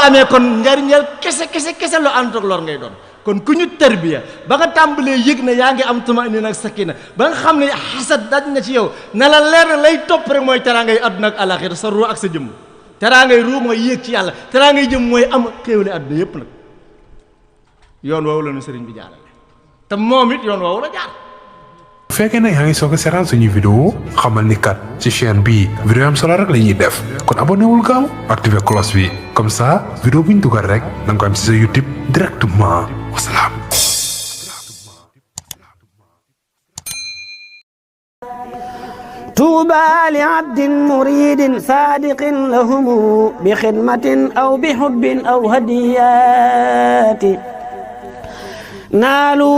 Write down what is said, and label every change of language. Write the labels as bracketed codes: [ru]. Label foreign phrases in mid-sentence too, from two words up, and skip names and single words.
[wo] amee kon njariñal kese loo ànd ak lor ngay doon kon ku ñu tarbiya ba nga tàmbalee yëg na yaa ngi am tuma nii na ak sakina ba nga xam ne xasad daj na ci yow na la leer na lay topp rek mooy teraangay àdduna ak alaxira sa ruu ak sa jëmm teraangay ruu mooy yéeg ci yàlla teraangay jëmm mooy am xéewale àdduna yépp nag yoon woowu la nu sëriñ bi jaarale te moom it yoon woowu la jaar. bu fekkee nag yaa ngi soog a seetaan suñu vidéo xamal ni kat ci chaîne bii vidéo am solo rek la ñuy def kon abonné wul gaaw activé cloche bi [fr] comme ça [wo] vidéo bu ñu dugal rek da nga ko am ci sa YouTube directement wasalaam. [ar] طوبى لعبد مريد صادق لهم بخدمة أو بحب أو هديات نالوا